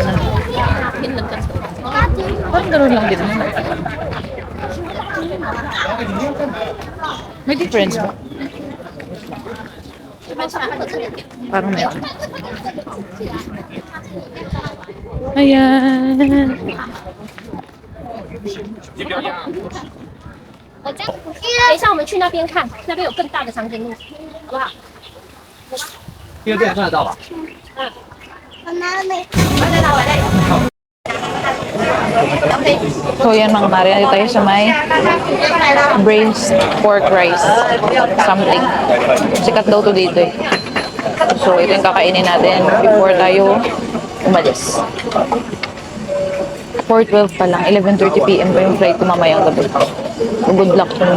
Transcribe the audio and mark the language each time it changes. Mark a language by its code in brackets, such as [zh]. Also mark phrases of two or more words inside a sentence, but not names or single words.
[tl] Parang gano'n lang din. May difference ba? Parang meron. Ayan. [zh] 我这样，等一下我们去那边看，那边有更大的长颈鹿，好不好？第二遍看得到吧？ [tl] So yan mga mare, nandito tayo sa may [en] braised pork rice something. [tl] Sikat daw to dito eh. So ito yung kakainin natin before tayo umalis. 4:12 pa lang, 11:30 PM pa yung flight ko mamayang gabi. [en] So good luck to me.